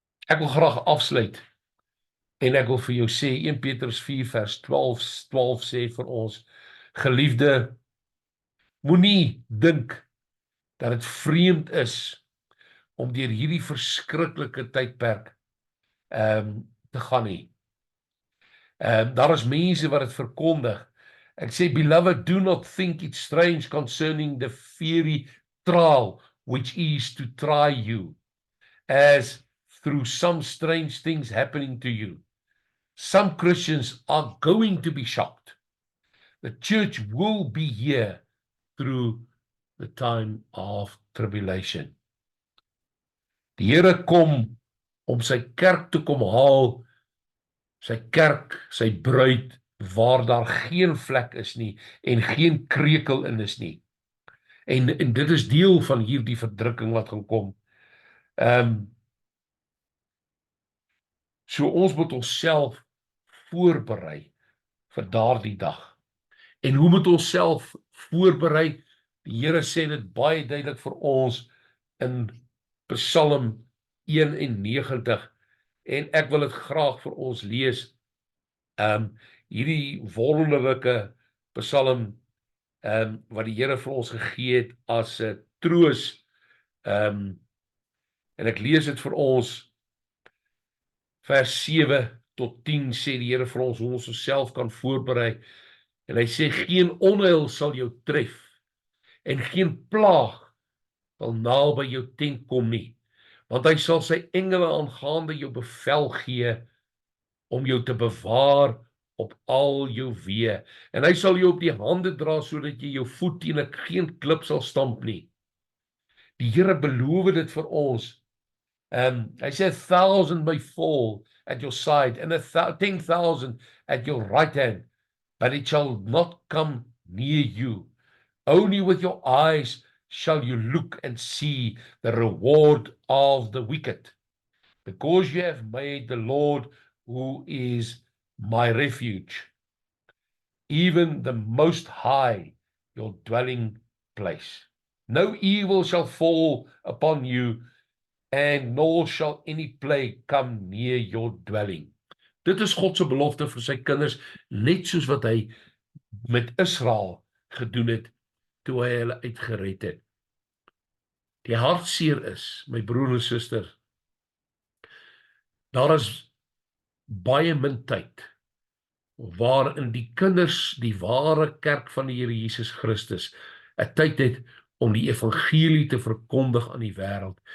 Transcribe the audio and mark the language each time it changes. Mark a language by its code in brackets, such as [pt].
[af] Ek wil graag afsluit, en ek wil vir jou sê, 1 Petrus 4 vers 12 sê vir ons, geliefde, moenie dink dat dit vreemd is om deur hierdie verskriklike tydperk te gaan nie. Daar is mense wat dit verkondig. Ek sê, [en] beloved, do not think it strange concerning the fiery trial which is to try you, as through some strange things happening to you. Some Christians are going to be shocked. The church will be here through the time of tribulation. [af] Die Here kom om sy kerk te kom haal, sy kerk, sy bruid, waar daar geen vlek is nie, en geen krekel in is nie. En dit is deel van hierdie verdrukking wat gaan kom. So ons moet onsself voorberei vir daardie dag. En hoe moet ons self voorberei? Die Here sê dit baie duidelik vir ons in Psalm 91, en ek wil dit graag vir ons lees. Hierdie wonderlike Psalm wat die Here vir ons gegee het as 'n troos, en ek lees dit vir ons vers 7 tot 10 sê die Here vir ons hoe ons onsself kan voorberei. En hy sê geen onheil sal jou tref en geen plaag sal naby jou tent kom nie, want hy sal sy engele aangaande jou bevel gee om jou te bewaar op al jou weë. En hy sal jou op die hande dra sodat jy jou voet teen geen klip sal stamp nie. Die Here beloof dit vir ons. Hy sê [en] 1,000 may fall at your side and 10,000 at your right hand, but it shall not come near you. Only with your eyes shall you look and see the reward of the wicked, because you have made the Lord, who is my refuge, even the Most High, your dwelling place. No evil shall fall upon you, and nor shall any plague come near your dwelling. [af] Dit is God se belofte vir sy kinders, net soos wat hy met Israel gedoen het, toe hy hulle uitgered het. Die hartseer is, my broer en suster, daar is baie min tyd, waarin die kinders, die ware kerk van die Here Jesus Christus, 'n tyd het om die evangelie te verkondig aan die wêreld.